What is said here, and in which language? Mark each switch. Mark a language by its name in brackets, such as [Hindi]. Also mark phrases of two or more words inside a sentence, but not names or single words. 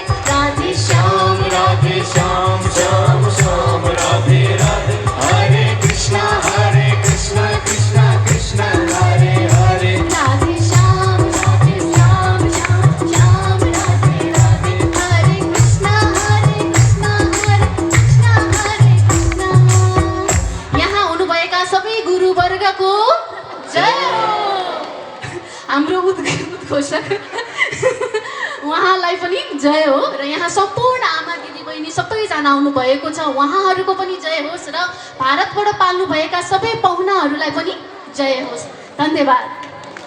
[Nepali] राधे श्याम श्याम श्याम राधे राधे। हरे कृष्ण कृष्ण कृष्ण हरे हरे। राधे श्याम श्याम श्याम राधे राधे। हरे कृष्ण कृष्ण हरे कृष्ण। यहाँ हुनुभएका सबै गुरुवर्गको जय हो। हाम्रो उद्घोषक आमालाई पनि जय हो र यहाँ सम्पूर्ण आमा दिदीबहिनी सबैजना आउनुभएको छ उहाँहरूको पनि जय होस् र भारतबाट पाल्नुभएका सबै पाहुनाहरूलाई पनि जय होस्।